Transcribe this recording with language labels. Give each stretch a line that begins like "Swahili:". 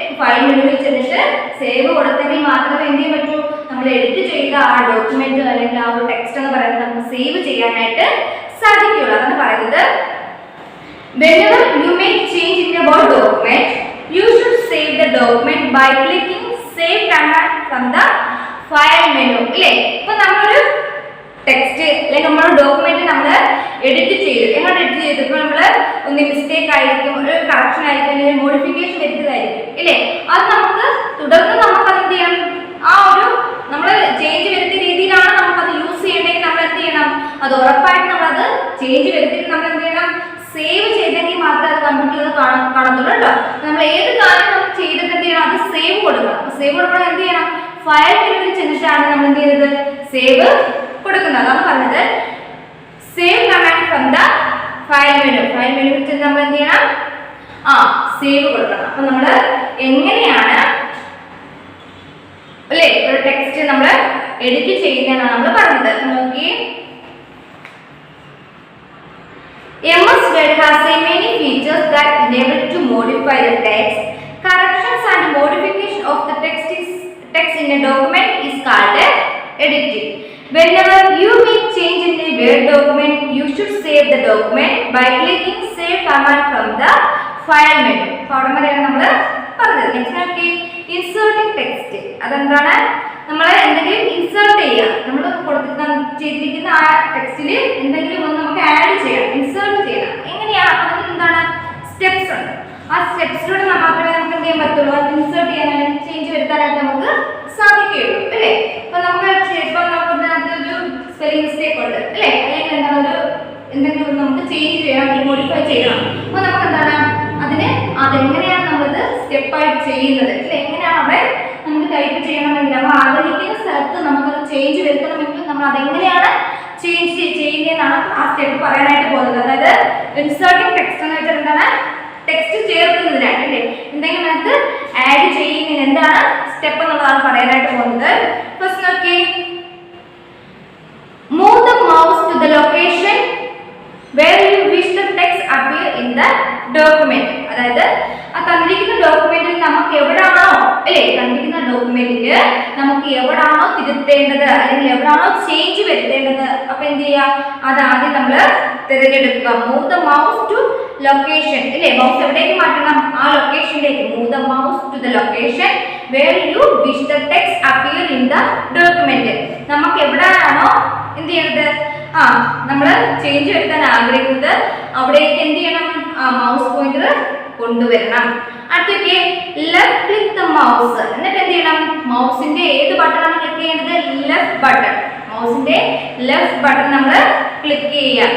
Malayalam: File മെനുവിൽ ചെന്നിട്ട് save കൊടുത്തെങ്കിൽ മാത്രമേ എന്ത് ചെയ്യാൻ പറ്റൂ, നമ്മൾ എഡിറ്റ് ചെയ്ത ആ ഡോക്യുമെന്റ് അല്ലെങ്കിൽ ആ ഒരു ടെക്സ്റ്റ് എന്ന് പറയുന്നത് നമുക്ക് സേവ് ചെയ്യാനായിട്ട് സാധിക്കുകയുള്ളൂ. അതാണ് പറയുന്നത്
English: whenever you make change in a Word document, you should save the document by clicking save command from the file menu
Malayalam: അല്ലേ. ഇപ്പൊ നമ്മളൊരു ടെക്സ്റ്റ് അല്ലെങ്കിൽ നമ്മുടെ ഡോക്യുമെന്റ് നമ്മൾ എഡിറ്റ് ചെയ്തു. എങ്ങനെ എഡിറ്റ് ചെയ്തപ്പോൾ നമ്മൾ ഒന്ന് മിസ്റ്റേക്ക് ആയിരിക്കും, ഒരു കറക്ഷൻ ആയിരിക്കും, അല്ലെങ്കിൽ മോഡിഫിക്കേഷൻ വരുത്തതായിരിക്കും ഇല്ലേ. അത് നമുക്ക് തുടർന്ന് നമുക്ക് അത് എന്ത് ചെയ്യണം, ആ ഒരു നമ്മൾ ചേഞ്ച് വരുത്തിയ രീതിയിലാണ് നമുക്കത് യൂസ് ചെയ്യണമെങ്കിൽ നമ്മൾ എന്ത് ചെയ്യണം, അത് ഉറപ്പായിട്ട് നമ്മളത് ചേഞ്ച് വരുത്തിയിട്ട് നമ്മൾ എന്ത് ചെയ്യണം, സേവ് ചെയ്തെങ്കിൽ മാത്രമേ അത് കമ്പ്യൂട്ടറിൽ കാണത്തുള്ളൂ കേട്ടോ. നമ്മൾ ഏത് കാര്യം നമുക്ക് ചെയ്തിട്ട് എന്ത് ചെയ്യണം, അത് സേവ് കൊടുക്കണം. അപ്പോൾ സേവ് കൊടുക്കണം എന്ത് ചെയ്യണം, ഫയൽ മെനുവിൽ ചെന്നിട്ടാണ് നമ്മൾ എന്ത് ചെയ്യുന്നത് സേവ് കൊടുക്കുന്നത്. അതാണ് പറഞ്ഞത്
English: save command from the
Malayalam: file മെനുവിൽ ചെന്ന് നമ്മൾ എന്ത് ചെയ്യണം, സേവ് കൊടുക്കണം. അപ്പൊ നമ്മൾ എങ്ങനെയാണ് അല്ലേ ഒരു ടെക്സ്റ്റ് നമ്മൾ എഡിറ്റ് ചെയ്യുന്നതാണ് നമ്മൾ പറഞ്ഞത്. നോക്കി,
English: MS Word has many features that enable to modify the text. Corrections and modification of the text in a document is called editing. Whenever you make change in a Word document, you should save the document by clicking save command from the file menu.
Malayalam: അപ്പോൾ അവിടെ വരെയാണ് നമ്മൾ പറഞ്ഞത്. Next നോക്കി, inserting text. അതെന്താണ്? നമ്മൾ എന്തെങ്കിലും insert ചെയ്യുക. നമ്മൾ ചെയ്തിരിക്കുന്ന ആ ടെക്സ്റ്റിൽ എന്തെങ്കിലും ഒന്ന് നമുക്ക് ആഡ് ചെയ്യണം, ഇൻസേർട്ട് ചെയ്യണം. എങ്ങനെയാണ്? അതിന് എന്താണ്? സ്റ്റെപ്സ് ഉണ്ട്. ആ സ്റ്റെപ്സിലൂടെ മാത്രമേ നമുക്ക് എന്ത് ചെയ്യാൻ പറ്റുള്ളൂ? അത് ഇൻസേർട്ട് ചെയ്യാനായിട്ട് ചേഞ്ച് വരുത്താനായിട്ട് നമുക്ക് സാധിക്കുകയുള്ളൂ അല്ലേ? അപ്പൊ നമുക്ക് ഇപ്പം നമുക്കൊരു സ്പെല്ലിംഗ് മിസ്റ്റേക്ക് ഉണ്ട് അല്ലേ? അല്ലെങ്കിൽ എന്താണ് ഒരു എന്തെങ്കിലും നമുക്ക് ചേഞ്ച് ചെയ്യണം, മോഡിഫൈ ചെയ്യണം. അപ്പൊ നമുക്ക് എന്താണ് അതിന് അതെങ്ങനെയാണ് നമ്മളത് സ്റ്റെപ്പായിട്ട് ചെയ്യുന്നത് അല്ലെ? എങ്ങനെയാണ് അവിടെ നമുക്ക് ടൈപ്പ് ചെയ്യണമെങ്കിൽ നമ്മൾ ആഗ്രഹിക്കുന്ന സ്ഥലത്ത് നമുക്കത് ചേഞ്ച് വരുത്തണമെങ്കിൽ നമ്മൾ അതെങ്ങനെയാണ് ചേഞ്ച് ചെയ്യുന്നതെന്നാണ് ആ സ്റ്റെപ്പ് പറയാനായിട്ട് പോകുന്നത്. അതായത് ഇൻസേർട്ടിംഗ് ടെക്സ്റ്റ് എന്ന് വെച്ചാൽ എന്താണ്? ടെക്സ്റ്റ് ചേർക്കുന്നതിനാണ് അല്ലേ? എന്തെങ്കിലും നമുക്ക് ആഡ് ചെയ്യുന്നതിന് എന്താണ് സ്റ്റെപ്പ് എന്നുള്ളതാണ് പറയാനായിട്ട് പോകുന്നത്.
English: first
Malayalam: നോക്കി,
English: Move the mouse to the location where you wish the text appear in the document.
Malayalam: അതായത് ആ തന്നിരിക്കുന്ന ഡോക്യുമെന്റിൽ നമുക്ക് എവിടാണോ അല്ലേ, തന്നിരിക്കുന്ന ഡോക്യുമെന്റിൽ നമുക്ക് എവിടാണോ തിരുത്തേണ്ടത് അല്ലെങ്കിൽ എവിടാണോ ചേഞ്ച് വരുത്തേണ്ടത്, അപ്പൊ എന്ത് ചെയ്യുക? അത് ആദ്യം നമ്മൾ തിരഞ്ഞെടുക്കുക.
English: move the mouse to location
Malayalam: അല്ലേ? മൗസ് എവിടേക്ക് മാറ്റണം? ആ ലൊക്കേഷനിലേക്ക്.
English: Move the mouse to the location where you wish the text appear in the document.
Malayalam: നമുക്ക് എവിടെയാണോ എന്ത് ചെയ്യുന്നത്, നമ്മൾ ചേഞ്ച് വരുത്താൻ ആഗ്രഹിക്കുന്നത് അവിടേക്ക് എന്ത് ചെയ്യണം? ആ മൗസ് പോയിന്റർ കൊണ്ടുവരണം. അടുത്തേക്ക്
English: Left click the mouse.
Malayalam: എന്നിട്ട് എന്ത് ചെയ്യണം? മൗസിന്റെ ഏത് ബട്ടണാണ് ക്ലിക്ക് ചെയ്യേണ്ടത്? Left button. മൗസിന്റെ ലെഫ്റ്റ് ബട്ടൺ നമ്മൾ ക്ലിക്ക് ചെയ്യുക.